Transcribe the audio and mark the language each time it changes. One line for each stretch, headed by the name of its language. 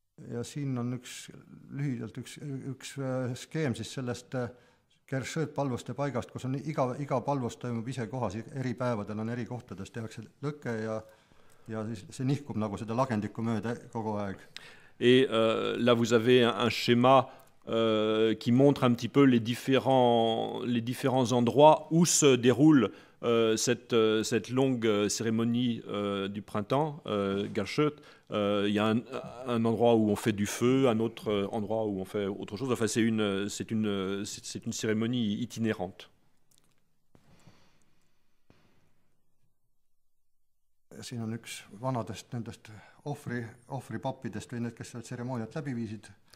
Estonian: Ja siin on lühidalt üks skeem siis sellest Gershõd palvuste paigast, kus on iga palvus toimub ise kohas, eri päevadel on eri kohtades, tehakse lõke ja siis see nihkub nagu seda lagendikku mööda kogu aeg.
French: Et là vous avez un schéma qui montre un petit peu les différents endroits où se déroule cette longue cérémonie du printemps, Gershõd. Il y a un endroit où on fait du feu, un autre endroit où on fait autre chose. Enfin, c'est une cérémonie itinérante.
Estonian: Siin on üks vanadest nendest ohvripappidest või need, kes seda tseremooniat läbi viisid.